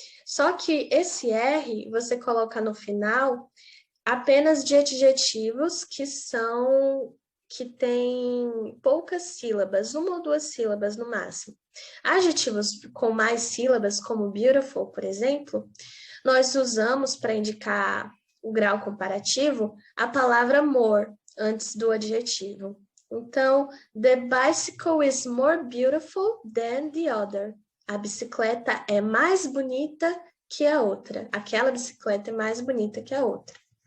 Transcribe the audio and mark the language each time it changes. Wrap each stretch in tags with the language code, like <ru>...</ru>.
<pt>Só que esse R você coloca no final apenas de adjetivos que têm poucas sílabas, uma ou duas sílabas no máximo. Adjetivos com mais sílabas, como beautiful, por exemplo, nós usamos para indicar o grau comparativo a palavra more antes do adjetivo. Então,</pt> <en>the bicycle is more beautiful than the other.</en> <pt>A bicicleta é mais bonita que a outra. Aquela bicicleta é mais bonita que a outra.</pt>